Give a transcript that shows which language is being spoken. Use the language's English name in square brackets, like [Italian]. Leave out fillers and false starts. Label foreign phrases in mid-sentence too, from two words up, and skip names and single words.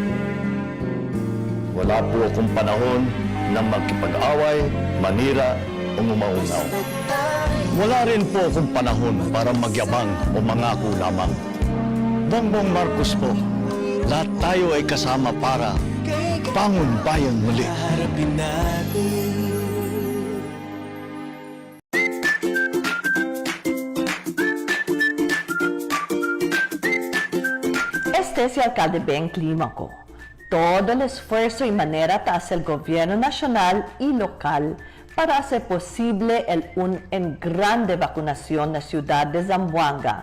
[Filipino] Wala po akong panahon na magkipag-away, manira, o umaunaw. Wala rin po akong panahon para magyabang o mangako lamang. Bongbong Marcos po, lahat tayo ay kasama para bangon bayan muli. [Chavacano] Este es el alcalde Ben Clímaco. Todo el esfuerzo y manera hace el gobierno nacional y local para hacer posible en grande vacunación en la ciudad de Zamboanga.